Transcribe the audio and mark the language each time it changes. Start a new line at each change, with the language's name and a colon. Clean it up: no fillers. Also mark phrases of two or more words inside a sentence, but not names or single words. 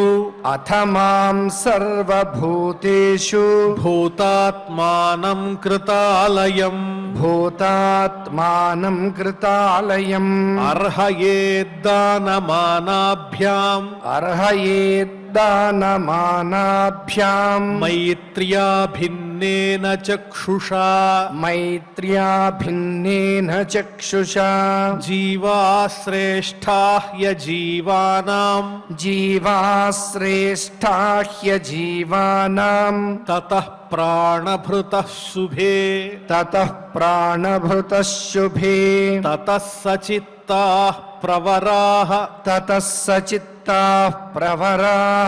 Sanskrit: अथ मां सर्वभूतेषु భూతాత్మానం కృతాలయం भूतात्मानं कृतालयम् అర్హయేద్దానమానాభ్యాం अर्हयेद्दानमानाभ्याम् మైత్ర్యా భిన్నేన చక్షుషా मैत्र्या भिन्नेन चक्षुषा జీవా శ్రేష్టా హ్యజీవానాం जीवाश्रेष्ठा ह्यजीवानाम् తతః ప్రాణభృతః శుభే ततः प्राणभृतः शुभे తతః సచిత్తాః ప్రవరాః ततः सचित्ताः प्रवराः